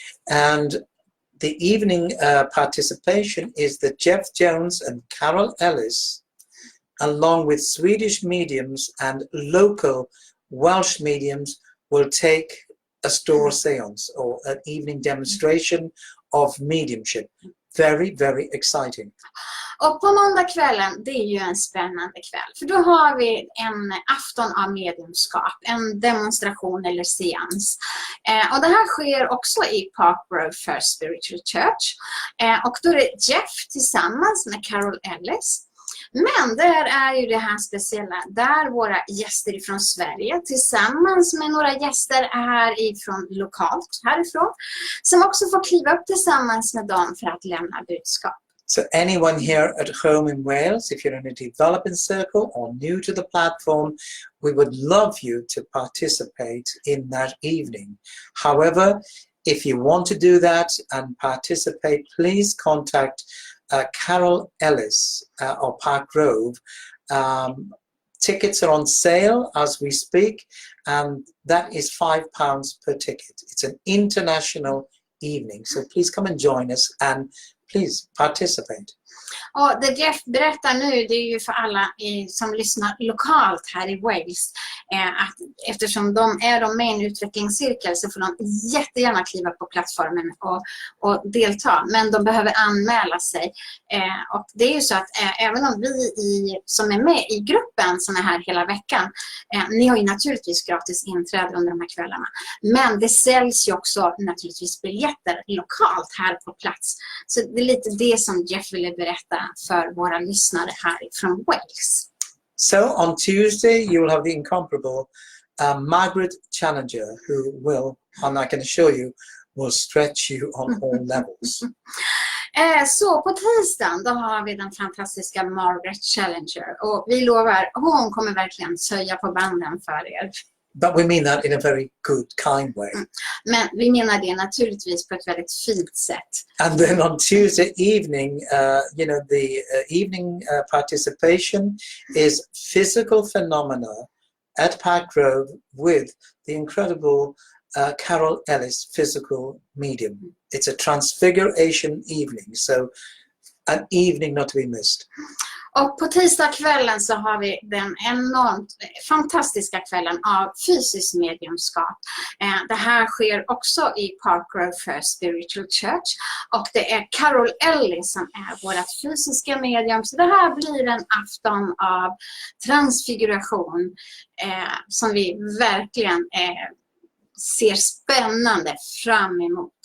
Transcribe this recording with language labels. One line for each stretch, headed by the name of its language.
English: And the evening participation is that Jeff Jones and Carol Ellis, along with Swedish mediums and local Welsh mediums, will take a store seance or an evening demonstration of mediumship. Very exciting.
Swedish: Och på måndagskvällen, det är ju en spännande kväll. För då har vi en afton av mediumskap, en demonstration eller seans. Och det här sker också i Park Grove First Spiritual Church. Och då är det Jeff tillsammans med Carol Ellis. Men där är ju det här speciella, där våra gäster ifrån Sverige tillsammans med några gäster härifrån lokalt härifrån, som också får kliva upp tillsammans med dem för att lämna budskap.
English: So anyone here at home in Wales, if you're in a developing circle or new to the platform, we would love you to participate in that evening. However, if you want to do that and participate, please contact Carol Ellis or Park Grove. Tickets are on sale as we speak, and that is £5 per ticket. It's an international evening, so please come and join us and please participate.
Swedish: Och det Jeff berättar nu, det är ju för alla som lyssnar lokalt här i Wales. Att eftersom de är med i en utvecklingscirkel så får de jättegärna kliva på plattformen och delta. Men de behöver anmäla sig. Och det är ju så att även om vi som är med i gruppen som är här hela veckan, ni har ju naturligtvis gratis inträde under de här kvällarna. Men det säljs ju också naturligtvis biljetter lokalt här på plats. Så det är lite det som Jeff ville berätta för våra lyssnare här från Wales.
English: So on Tuesday, you will have the incomparable Margaret Challenger, who will, and I can assure you, will stretch you on all levels.
Swedish: Så på tisdagen då har vi den fantastiska Margaret Challenger. Och vi lovar, hon kommer verkligen söja på banden för er.
English: But we mean that in a very good, kind way.
Swedish: Men vi menar det naturligtvis på ett väldigt fint sätt.
English: And then on Tuesday evening, the evening participation is physical phenomena at Park Grove with the incredible Carol Ellis, physical medium. It's a transfiguration evening, so an evening not to be missed.
Swedish: Och på tisdagskvällen så har vi den enormt fantastiska kvällen av fysiskt mediumskap. Det här sker också i Park Grove First Spiritual Church. Och det är Carol Ellis som är vårt fysiska medium. Så det här blir en afton av transfiguration som vi verkligen ser spännande fram emot.